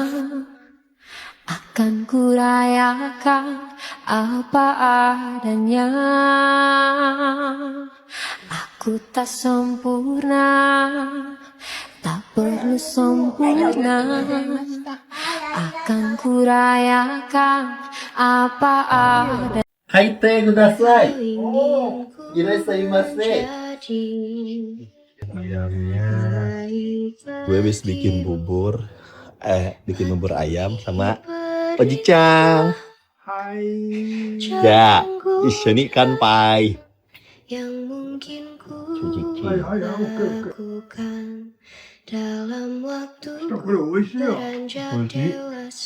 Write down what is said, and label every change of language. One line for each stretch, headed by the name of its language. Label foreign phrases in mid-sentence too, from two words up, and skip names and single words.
Indonesian: Akan ku rayakan apa adanya. Aku tak sempurna, tak perlu sempurna. Akan ku rayakan apa adanya.
Japanese: 入ってください。いらっしゃいませ。
Indonesian: Gue habis bikin bubur ayam sama Oji-chan.
Japanese: Ya, いそに 乾杯.
Indonesian: Yang mungkin ku lakukan dalam waktu beranjak dewasa.